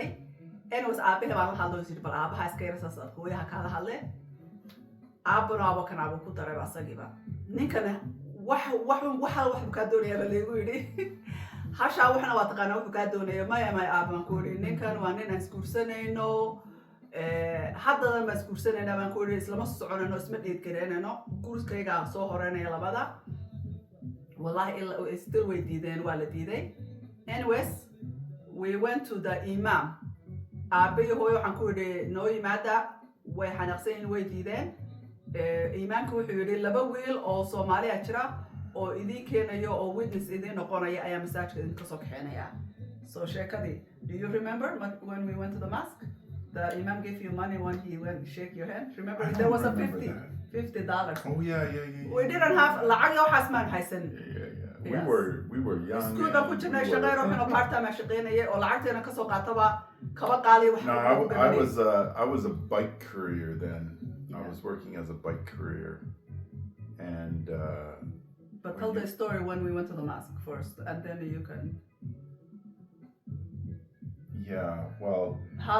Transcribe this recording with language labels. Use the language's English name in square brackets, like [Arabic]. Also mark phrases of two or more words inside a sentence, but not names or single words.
[Somali] Anyways, aabahe baan la hadlay yidhi bal aabaha iska yara saas hooyaha kaala hadle aabana aba kan aabu ku daray asagiiba ninkana wax buu kaa doonayaa baa laygu yidhi hashaa waxna waa taqaanaa wuxuu kaa doonaya maya aaban ku yidhi ninkan waa nin aan isguursanayno haddadan baan isguursanayna baan ku yidhi islama soconayno isma dheedgareynayno guurkaygaa soo horeynaya labada wallahi still way diideen waa la diiday. [English] Anyways, we went to the imam [Somali] aabayo hooyo waxaan ku yidhi noo yimaada way xanaaqsan yihiin way diideen imaamka wuxuu yidhi 2 wiil oo Soomaaliya jira oo idin keenayo oo witness idin noqonaya ayaa masaajidka idin kasoo kaxeynaya. So sheekadii, [English] do you remember when we went to the mosque? The imam gave you money when he went shake your hand. Remember there was a $50. Oh yeah. We didn't have [Somali] lacag waxaas maan haysan. [English] Yeah. We were young. [Somali] School baan ku jirnay shaqeyn waxaan [English] part time [Somali] shaqeynayay oo lacagteena ka soo qaataba kaba qaali wax. [English] No, I was a bike courier then. I was working as a bike courier, and. But tell the story when we went to the mosque first, and then you can. Yeah, well. How